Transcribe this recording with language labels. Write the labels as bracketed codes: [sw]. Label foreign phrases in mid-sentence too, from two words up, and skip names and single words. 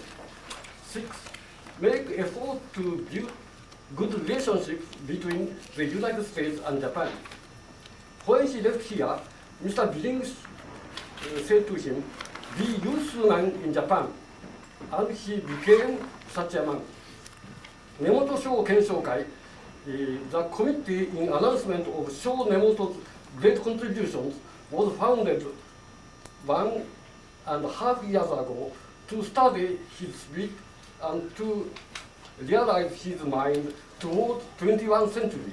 [en] Six, make effort to build good relationships between the United States and Japan. When he left here, Mr. Billings said to him, "Be useful man in Japan," and he became such a man. 根本正顕彰会 the committee in announcement of Sho Nemoto's great contributions was founded 1.5 years ago to study his spirit and to realize his mind toward 21st century.